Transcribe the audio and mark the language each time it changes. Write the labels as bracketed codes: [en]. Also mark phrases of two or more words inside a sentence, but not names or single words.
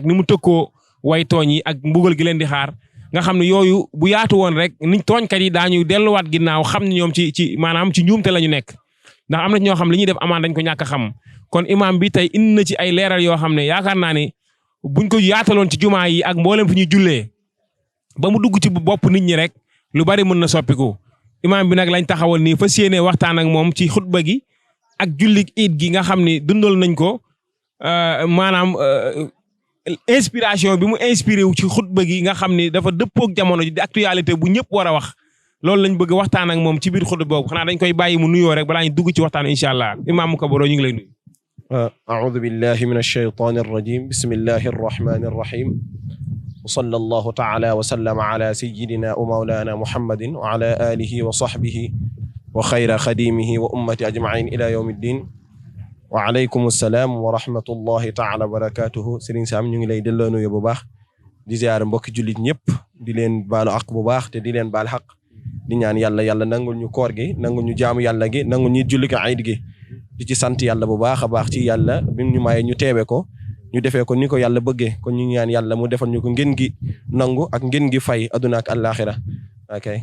[wo] ni mu tëkkoo way tooñ yi ak mbugal gi leen di xaar nga xam ne yooyu bu yaatu woon rek niñ tooñkat yi daañu delluwaat ginnaaw xam ne ñoom ci maanaam ci njuumte la ñu nekk ndax am na ñoo xam li ñuy def amaan dañ ko ñàkk a xam kon imam bi tey indi na ci ay leeral yoo xam ne yaakaar naa ne buñ ko yaataloon ci jumaa yi ak mboolem fi ñuy jullee ba mu dugg ci bopp nit ñi rek lu bari mën na soppiku imam bi nag lañ taxawal nii fas yéene waxtaan ak moom ci xutba gi ak julli iid gi nga xam ne dundal nañ ko maanaam inspiration bi mu inspiré wu ci xutba gi nga xam ne dafa dëppook jamono ji di actualité bu ñëpp war a wax loolu lañ bëgg waxtaan ak moom ci biir xutba boobu xanaa dañ koy bàyyi mu nuyoo rek balaa ñu dugg ci waxtaan [ar] إن شاء الله [wo] imam Kabaro ñu ngi lay nuyu. [ar] أعوذ بالله من الشيطان الرجيم بسم الله الرحمن الرحيم وصلى الله تعالى وسلم على سيدنا ومولانا محمد وعلى آله وصحبه وخير خديمه وأمة أجمعين إلى يوم الدين وعليكم السلام ورحمة الله تعالى وبركاته [wo] سيرين سام ñu ngi lay delloo nuyu bu baax di ziar mbokk julit ñëpp di leen baalu ak bu baax te di leen baal xaq di ñaan yàlla nangul ñu koor gi nangul ñu jaamu yàlla gi nangul ñu julli ko ayid gi di ci sant yàlla bu baax a baax ci yàlla bi ñu maye ñu teewe ko ñu defee ko ni ko yàlla bëggee kon ñu ñaan yàlla mu defal ñu ko ngeen gi nangu ak ngeen gi fay aduna ak àllaaxira okay